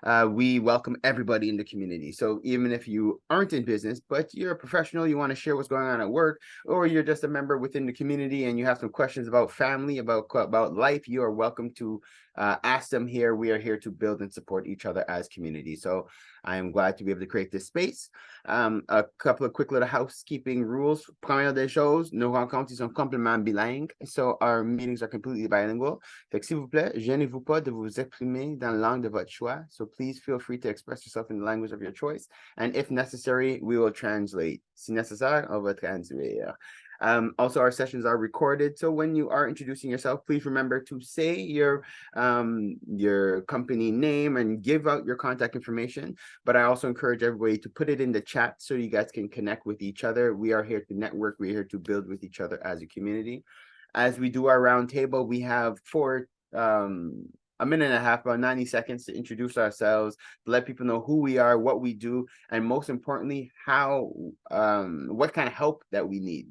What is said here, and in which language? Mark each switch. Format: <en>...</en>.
<en>We welcome everybody in the community. So even if you aren't in business, but you're a professional, you want to share what's going on at work, or you're just a member within the community and you have some questions about family, about life, you are welcome to ask them here. We are here to build and support each other as community. So I am glad to be able to create this space. A couple of quick little housekeeping rules.</en> <fr>Première des choses, nos rencontres sont complètement bilingues.</fr> <en>So our meetings are completely bilingual.</en> <fr>Fait que s'il vous plaît, gênez-vous pas de vous exprimer dans la langue de votre choix.</fr> <en>So please feel free to express yourself in the language of your choice. And if necessary, we will translate.</en> <fr>Si nécessaire, on va traduire.</fr> <en>Also, our sessions are recorded. So when you are introducing yourself, please remember to say your company name and give out your contact information. But I also encourage everybody to put it in the chat so you guys can connect with each other. We are here to network. We're here to build with each other as a community. As we do our roundtable, we have a minute and a half, about 90 seconds to introduce ourselves, to let people know who we are, what we do, and most importantly, what kind of help that we need.</en>